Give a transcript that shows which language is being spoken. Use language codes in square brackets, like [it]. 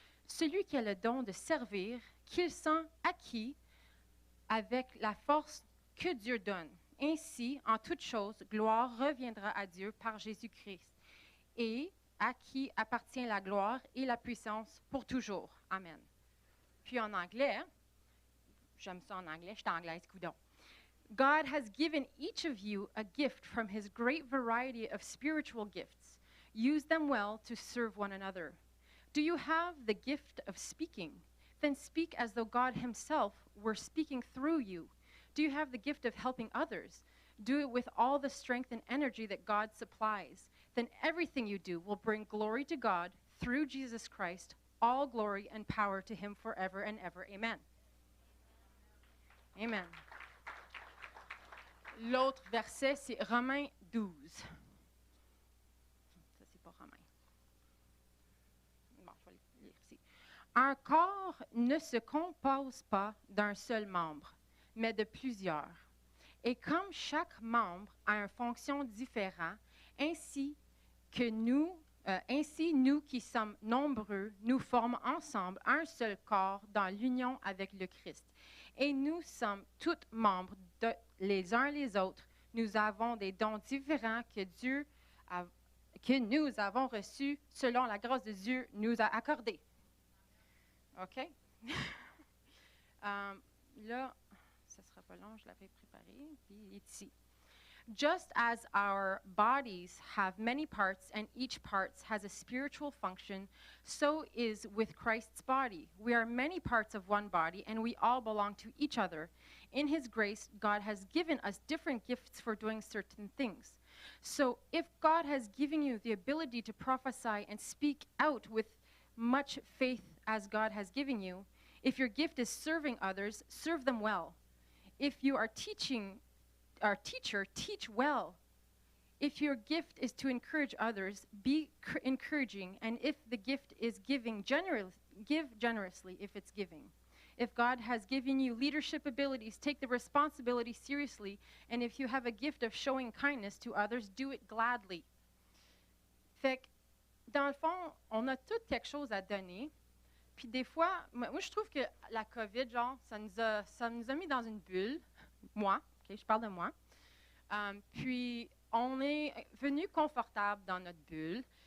[fr] Celui qui a le don de servir, qu'il sent acquis avec la force que Dieu donne. Ainsi, en toute chose, gloire reviendra à Dieu par Jésus-Christ, et à qui appartient la gloire et la puissance pour toujours. Amen. Puis en anglais, j'aime ça en anglais, je suis anglaise, coudonc. [en] God has given each of you a gift from his great variety of spiritual gifts. Use them well to serve one another. Do you have the gift of speaking? Then speak as though God himself were speaking through you. Do you have the gift of helping others? Do it with all the strength and energy that God supplies. Then everything you do will bring glory to God through Jesus Christ. All glory and power to him forever and ever. Amen. Amen. [fr] L'autre verset, c'est Romains 12. Ça, c'est pas Romains. Bon, je vais le lire ici. Un corps ne se compose pas d'un seul membre, mais de plusieurs. Et comme chaque membre a une fonction différente, ainsi nous qui sommes nombreux, nous formons ensemble un seul corps dans l'union avec le Christ. Et nous sommes tous membres les uns les autres. Nous avons des dons différents que nous avons reçus selon la grâce de Dieu nous a accordés. OK? Là, ça ne sera pas long, je l'avais préparé, puis il est ici. [en] Just as our bodies have many parts and each part has a spiritual function, so is with Christ's body. We are many parts of one body and we all belong to each other. In his grace, God has given us different gifts for doing certain things. So if God has given you the ability to prophesy and speak out with much faith as God has given you, if your gift is serving others, serve them well. If you are our teacher, teach well. If your gift is to encourage others, be encouraging. And if the gift is giving, give generously if it's giving. If God has given you leadership abilities, take the responsibility seriously. And if you have a gift of showing kindness to others, do it gladly. [fr] Fait que, dans le fond, on a tout quelque chose à donner. Puis des fois, moi je trouve que la COVID, genre, ça nous a mis dans une bulle. Moi, okay, je parle de moi. Puis, on est venu confortable dans notre bulle.